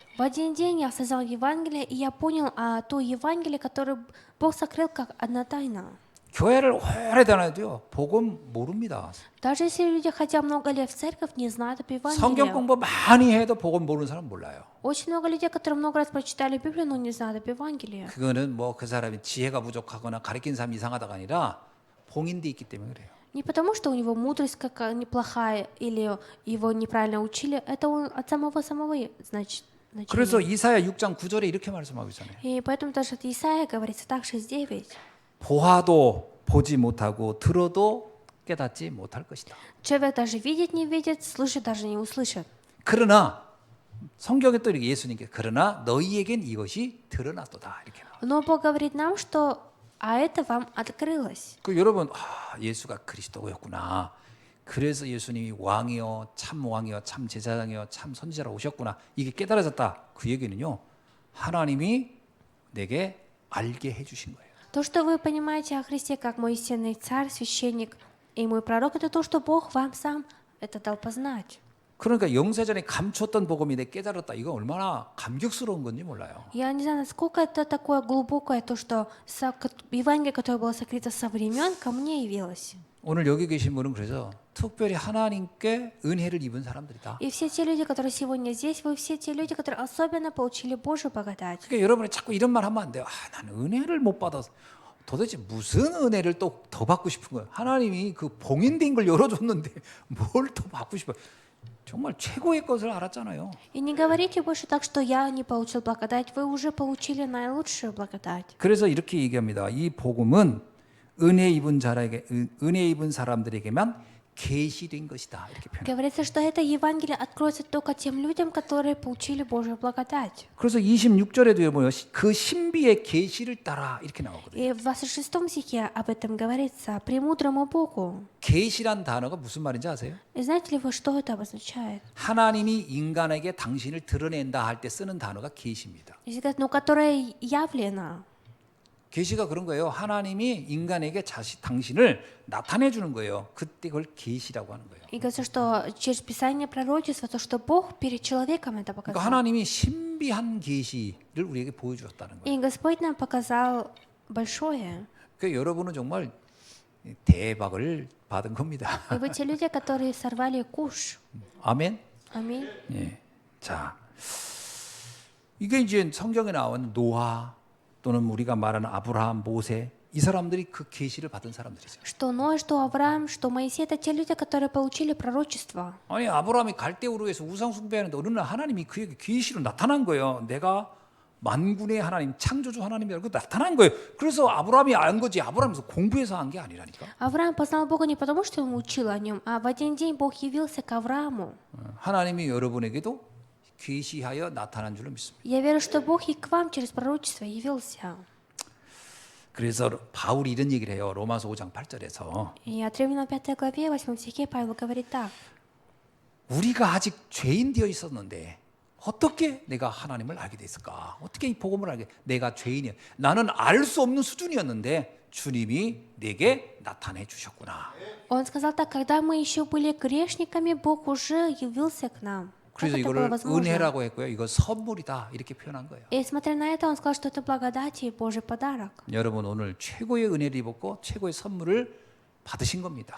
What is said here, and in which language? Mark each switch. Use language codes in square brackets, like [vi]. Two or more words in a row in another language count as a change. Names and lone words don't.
[ru] В один день я осознал Евангелие, и я понял то Евангелие, которое Бог сокрыл как одна тайна. [ko] 교회를 오래 다녀도요, 복음 모릅니다. [ru] Даже если люди, хотя много лет в церковь, не знают об [ko] 성경 [ru] Евангелии. [ko] 공부 많이 해도 복음 모르는 사람 몰라요. [ru] Очень много людей, которые много раз прочитали Библию, но не знают об Евангелии. [ko] 그거는 뭐 그 사람이 지혜가 부족하거나 가르친 사람이 이상하다가 아니라 봉인돼 있기 때문에 그래요. [ru] Не потому, что у него мудрость какая неплохая или его неправильно учили, это он от самого значит. [ko] 그래서 이사야 6장 9절에 이렇게 말씀하고 있잖아요. [ru] И поэтому даже от Исаия говорится так 6:9. [ko] 보아도 보지 못하고 들어도 깨닫지 못할 것이다. [ru] Человек даже видеть не видит, слышать даже не услышит. [ko] 그러나 성경에 또 이렇게 예수님께 그러나 너희에겐 이것이 드러났도다 이렇게 나와요. [ru] Но Бог говорит нам, что это вам открылось. [ko] 여러분 예수가 그리스도였구나. 그래서 예수님이 왕이요 참 왕이요 참 제사장이요 참 선지자로 오셨구나. 이게 깨달아졌다. 그 얘기는요. 하나님이 내게 알게 해주신 거예요. [ru] То, что вы понимаете о Христе как мой истинный царь, священник и мой пророк, это то, что Бог вам сам это дал познать. [ko] 그러니까 영세전에 감췄던 복음이 내 깨달았다. 이거 얼마나 감격스러운 건지 몰라요. [ru] Я не знаю, насколько это такое глубокое, то, что Евангелие, которое было сокрыто со времен, ко мне явилось. [ko] 오늘 여기 계신 분은 그래서 특별히 하나님께 은혜를 입은 사람들이다. [ru] И все те люди, которые сегодня здесь, вы все те люди, которые особенно получили Божью благодать. [ko] 그러니까 여러분이 자꾸 이런 말 하면 안 돼요. 나는 은혜를 못 받아서. 도대체 무슨 은혜를 또 더 받고 싶은 거예요? 하나님이 그 봉인된 걸 열어줬는데 뭘 더 받고 싶어요? 정말 최고의 것을 알았잖아요. [ru] И не говорите больше так, что я не получил благодать. Вы уже получили наилучшую благодать. [ko] 그래서 이렇게 얘기합니다. 이 복음은 은혜 입은 사람들에게만 계시된 것이다. 이렇게 표현. [ru] Говорится, что это Евангелие откроется только тем людям, которые получили Божью благодать. [ko] 그래서 26절에도 뭐요? 그 신비의 계시를 따라 이렇게 나오거든요. [ru] И в 26 стихе об этом говорится, «Премудрому Богу». [ko] 계시란 단어가 무슨 말인지 아세요? [ru] И знаете ли вы, что это обозначает? [ko] 하나님이 인간에게 당신을 드러낸다 할 때 쓰는 단어가 계시입니다. [ru] Если сказать, ну, которое явлено. [ko] 계시가 그런 거예요. 하나님이 인간에게 당신을 나타내 주는 거예요. 그때 그걸 계시라고 하는 거예요. [ru] И говорится, что через Писание пророчества, то, что Бог перед человеком это [ko] 그러니까 [ru] показал. [ko] 하나님이 신비한 계시를 우리에게 보여주었다는 거예요. [ru] И Господь нам показал большое. [ko] 그러니까 여러분은 정말 대박을 받은 겁니다. [ru] И вы те люди, которые сорвали куш. [ko] 아멘. [ru] Аминь. [ko] 예. 자, 이게 이제 성경에 나온 노아 또는 우리가 말하는 아브라함, 모세 이 사람들이 그 계시를 받은 사람들이죠. [ru] Что Ной, что Авраам, что Моисей, это те люди, которые получили пророчество. [ko] 아니 아브라함이 갈대우르에서 우상 숭배하는데 어느 날 하나님이 그에게 계시로 나타난 거예요. 내가 만군의 하나님, 창조주 하나님이라고 나타난 거예요. 그래서 아브라함이 안 거지. 아브라함에서 공부해서 한 게 아니라니까. [ru] Авраам познал Бога не потому, что он учил о нем, а в один день Бог явился к Аврааму. [ko] 하나님이 여러분에게도 계시하여 나타난 줄로 믿습니다. [ru] Я верю, что Бог и к вам через пророчество явился. [ko] 그래서 바울이 이런 얘기를 해요. 로마서 5장 8절에서 [ru] И от Римлян 5 главе 8 стихе Павел говорит так. [ko] 우리가 아직 죄인 되어 있었는데 어떻게 내가 하나님을 알게 됐을까? 어떻게 이 복음을 알게? 내가 죄인이야. 나는 알 수 없는 수준이었는데 주님이 내게 나타내 주셨구나. [ru] Он сказал так, когда мы еще были грешниками, Бог уже явился к нам. Как [ko] 그래서 [ru] это было [ko] 이거를 [ru] возможно? [ko] 은혜라고 했고요. 이거 선물이다 이렇게 표현한 거예요. [ru] И смотря на это, он сказал, что это благодать и Божий подарок. [ko] 여러분 오늘 최고의 은혜를 입었고 최고의 선물을 받으신 겁니다.